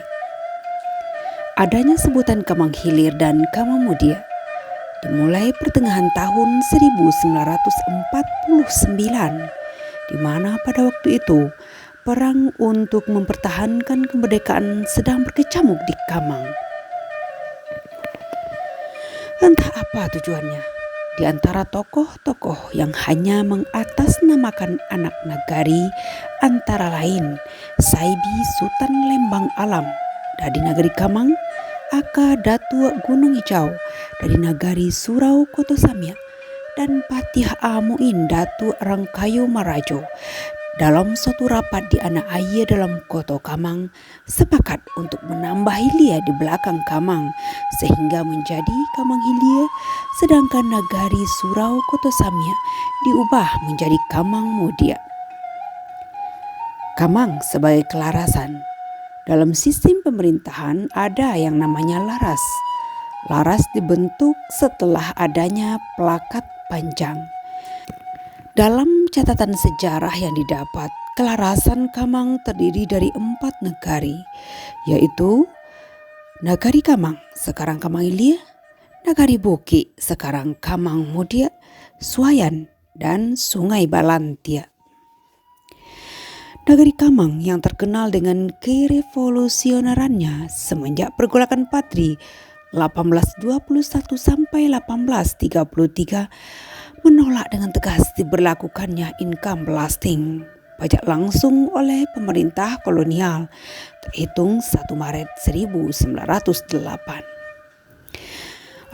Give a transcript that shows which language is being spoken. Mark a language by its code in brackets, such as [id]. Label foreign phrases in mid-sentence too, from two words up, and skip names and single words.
[id] Adanya sebutan Kamang Hilir dan Kamang Mudia dimulai pertengahan tahun 1949, di mana pada waktu itu perang untuk mempertahankan kemerdekaan sedang berkecamuk di Kamang. Entah apa tujuannya, di antara tokoh-tokoh yang hanya mengatasnamakan anak nagari antara lain Saibi Sultan Lembang Alam dari Nagari Kamang, Aka Datuk Gunung Hijau dari Nagari Surau Koto Samya, dan Patih Amuin Datuk Rangkayu Marajo dalam suatu rapat di anak ayah dalam Koto Kamang sepakat untuk menambah hilia di belakang Kamang sehingga menjadi Kamang Hilir, sedangkan Nagari Surau Koto Samya diubah menjadi Kamang Mudia. Kamang sebagai kelarasan. Dalam sistem pemerintahan ada yang namanya laras. Laras dibentuk setelah adanya plakat panjang. Dalam catatan sejarah yang didapat, kelarasan Kamang terdiri dari 4 nagari, yaitu Nagari Kamang, sekarang Kamang Hilir, Nagari Boki, sekarang Kamang Mudia, Suayan, dan Sungai Balantia. Nagari Kamang yang terkenal dengan kerevolusionerannya semenjak pergolakan Patri 1821 sampai 1833 menolak dengan tegas diberlakukannya income blasting, pajak langsung oleh pemerintah kolonial terhitung 1 Maret 1908.